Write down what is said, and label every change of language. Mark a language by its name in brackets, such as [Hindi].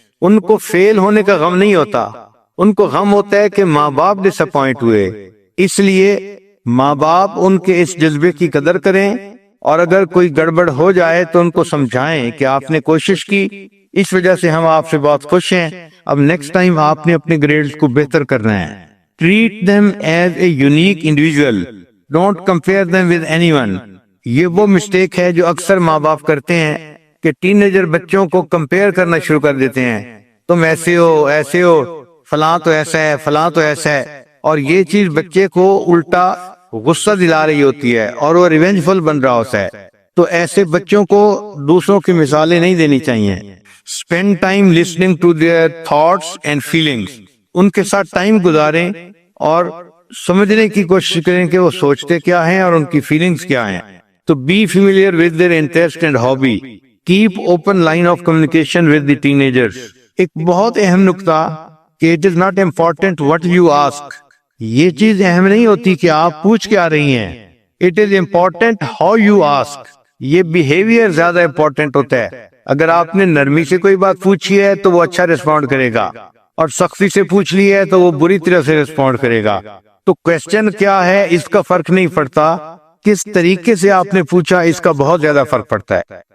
[Urdu] ان کو فیل ہونے کا غم نہیں ہوتا، ان کو غم ہوتا ہے کہ ماں باپ ڈس اپوائنٹ ہوئے. اس لیے ماں باپ ان کے اس جذبے کی قدر کریں اور اگر کوئی گڑبڑ ہو جائے تو ان کو سمجھائیں کہ آپ نے کوشش کی، اس وجہ سے ہم آپ سے بہت خوش ہیں، اب نیکسٹ ٹائم آپ نے اپنے گریڈز کو بہتر کرنا ہے. [English] Treat them as a unique individual. Don't compare them with anyone. [Urdu] یہ وہ مسٹیک ہے جو اکثر ماں باپ کرتے ہیں کہ ٹین ایجر بچوں کو کمپیئر کرنا شروع کر دیتے ہیں. تم ایسے ہو، فلاں تو ایسا ہے، فلاں تو ایسا ہے. اور یہ چیز بچے کو الٹا غصہ دلا رہی ہوتی ہے اور وہ ریونجفل بن رہا ہوتا ہے. تو ایسے بچوں کو دوسروں کی مثالیں نہیں دینی چاہیے. [English] Spend time listening to their thoughts and feelings. [Urdu] ان کے ساتھ ٹائم گزاریں اور سمجھنے کی کوشش کریں کہ وہ سوچتے کیا ہیں اور ان کی فیلنگز کیا ہیں. [English] تو be familiar with their interest and hobby. Keep open line of communication with the teenagers. [Urdu] ایک بہت اہم نکتہ کہ [English] it is not important what you ask. [Urdu] یہ چیز اہم نہیں ہوتی کہ آپ پوچھ کے آ رہی ہیں. [English] It is important how you ask. [Urdu] یہ بیہیویئر زیادہ امپورٹنٹ ہوتا ہے. اگر آپ نے نرمی سے کوئی بات پوچھی ہے تو وہ اچھا ریسپونڈ کرے گا اور سختی سے پوچھ لی ہے تو وہ بری طرح سے ریسپونڈ کرے گا. تو کوسچن کیا ہے اس کا فرق نہیں پڑتا، کس طریقے سے آپ نے پوچھا اس کا بہت زیادہ فرق پڑتا ہے.